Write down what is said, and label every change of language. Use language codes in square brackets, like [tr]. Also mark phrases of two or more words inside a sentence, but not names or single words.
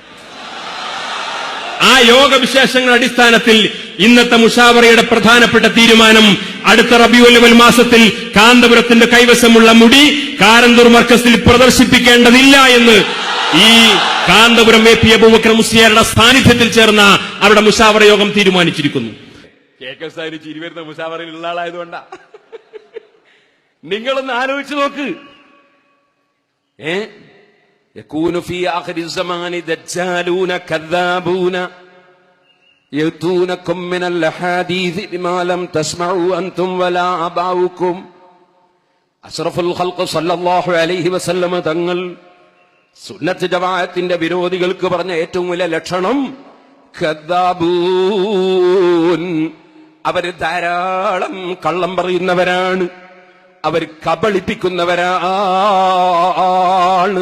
[ml] ആ യോഗവിശേഷങ്ങളുടെ അടിസ്ഥാനത്തിൽ ഇന്നത്തെ മുഷാവറയുടെ പ്രധാനപ്പെട്ട തീരുമാനം, അടുത്ത റബീഉൽ അവ്വൽ മാസത്തിൽ കാന്തപുരത്തിന്റെ കൈവശമുള്ള മുടി കാരന്തൂർ മർക്കസിൽ പ്രദർശിപ്പിക്കേണ്ടതില്ല എന്ന് ഈ കാന്തപുരം AP അബൂബക്കർ മുസ്ലിയാരുടെ സാന്നിധ്യത്തിൽ ചേർന്ന അവരുടെ മുഷാവറ യോഗം തീരുമാനിച്ചിരിക്കുന്നു. കേക്കസാരി ചിരി വരുന്ന മുഷാവറയിൽ ഉള്ള ആളായതുകൊണ്ടാ. നിങ്ങളൊന്ന് ആലോചിച്ചു നോക്ക്. [ar] يكون في آخر الزمان دجالون كذابون يأتونكم من الأحاديث بما لم تسمعوا أنتم ولا آباؤكم. أشرف الخلق صلى الله عليه وسلم [ml] തങ്ങൾ സുന്നത്ത് ജമാഅത്തിന്റെ വിരോധികൾക്ക് പറഞ്ഞ ഏറ്റവും വലിയ ലക്ഷണം കദ്ദാബൂൻ. അവർ ധാരാളം കള്ളം പറയുന്നവരാണ്, അവർ കബളിപ്പിക്കുന്നവരാണ്.